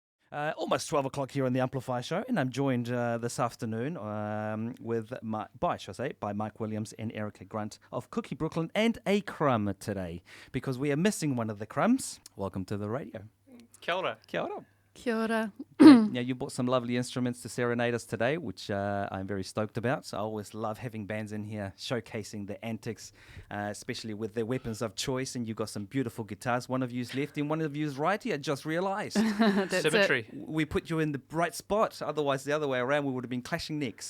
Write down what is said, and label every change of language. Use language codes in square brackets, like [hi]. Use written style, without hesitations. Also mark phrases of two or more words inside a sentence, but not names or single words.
[en] Almost 12 o'clock here on the Amplifier Show, and I'm joined this afternoon by Mike Williams and Erica Grunt of Cookie Brooklyn and A Crumb today, because we are missing one of the crumbs. Welcome to the radio. [mi] Kia ora. Kia ora. Kia ora. [en] Now, you brought some lovely instruments to serenade us today, which I'm very stoked about. So I always love having bands in here showcasing their antics, especially with their weapons of choice. And you've got some beautiful guitars. One of you's lefty and one of you's righty. I just realised. Symmetry. We put you in the right spot. Otherwise, the other way around, we would have been clashing necks.